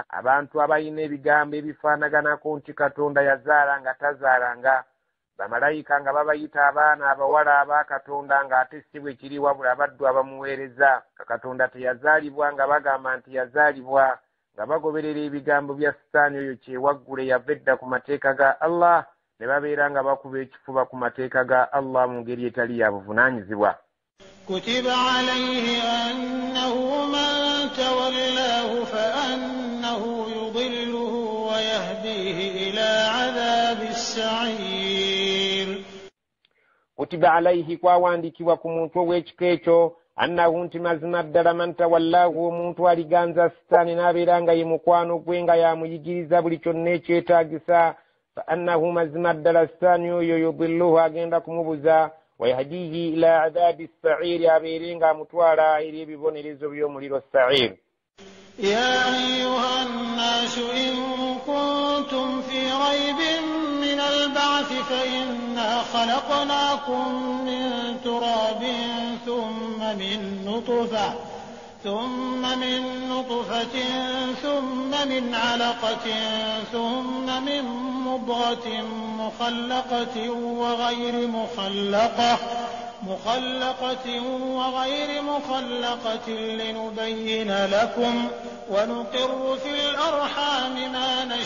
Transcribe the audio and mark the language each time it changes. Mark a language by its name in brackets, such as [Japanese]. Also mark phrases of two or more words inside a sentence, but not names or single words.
[Ganda] Abantu abayina ebigambo ebifaanaganako nti Katonda yazaala nga tazaalanga, bamalayika nga babayita abaana abawala aba Katonda nga ate si bwe kiri wabula abaddu abamuweereza. Katonda teyazaalibwa nga bagamba nti yazaalibwa, nga bagoberera ebigambo bya sitaani oyo kyewaggule yava edda ku mateeka ga Allah, ne babeera nga bakuba ekifuba ku mateeka ga Allah mu ngeri etali ya buvunaanyizibwa. [Arabic] كتب عليه أنه من تولاه فأنه يضله ويهديه إلى عذاب السعير. كتب عليه [Ganda] kwawandiikibwa ku muntu ow'ekika ekyo annahu nti mazima ddala [Arabic] من تولاه [Ganda] omuntu aliganza sitaani n'abeera nga ye mukwano gwe nga yamuyigiriza buli kyonna ekyetaagisa, [Arabic] فأنه [Ganda] mazima ddala sitaani oyo yudilluhu agenda kumubuza, [Arabic] ويهديه إلى عذاب السعير [Ganda] abeere nga amutwala eri ebibonerezo by'omuliro sa'ir. [Arabic] يا أيها الناس إن كنتم في ريب من البعث فإنا خلقناكم من تراب ثم من نطفة ثم من علقة ثم من مضغة مخلقة وغير مخلقة مخلقة وغير مخلقة لنبين لكم ونقر في الأرحام ما